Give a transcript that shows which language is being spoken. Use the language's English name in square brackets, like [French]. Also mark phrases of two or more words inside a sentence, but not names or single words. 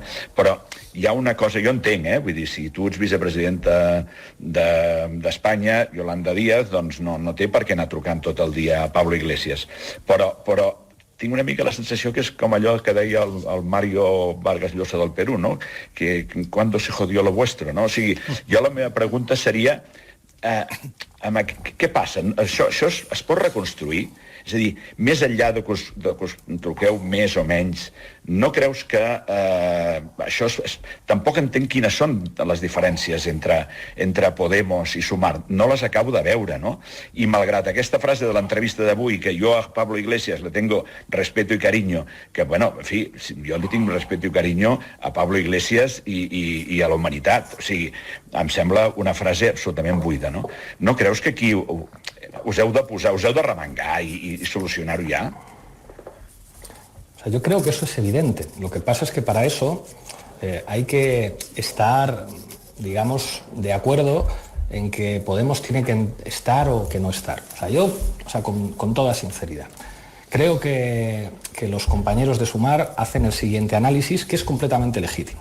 [Catalan] Però hi ha una cosa, jo entenc, vull dir, si tu ets vicepresidenta d'Espanya, Yolanda Díaz, doncs no té per què anar trucant tot el dia a Pablo Iglesias. Però tinc una mica la sensació que és com allò que deia el Mario Vargas Llosa del Perú, no? [Spanish] Que cuando se jodió lo vuestro, no? [Catalan] O sigui, jo la meva pregunta seria què passa? Això es pot reconstruir? És a dir, més enllà de que us truqueu més o menys, no creus que això... Tampoc entenc quines són les diferències entre Podemos i Sumar. No les acabo de veure, no? I malgrat aquesta frase de l'entrevista d'avui, que jo a Pablo Iglesias [Spanish] le tengo respeto y cariño, [Catalan] que, bueno, en fi, jo li tinc respeto i cariño a Pablo Iglesias i a la humanitat. O sigui, em sembla una frase absolutament buida, no? No creus que aquí us heu de posar, us heu de remengar i solucionar-ho ja? [Spanish] O sea, yo creo que eso es evidente. Lo que pasa es que para eso hay que estar, digamos, de acuerdo en que Podemos tiene que estar o que no estar. O sea, con toda sinceridad. Creo que los compañeros de Sumar hacen el siguiente análisis, que es completamente legítimo.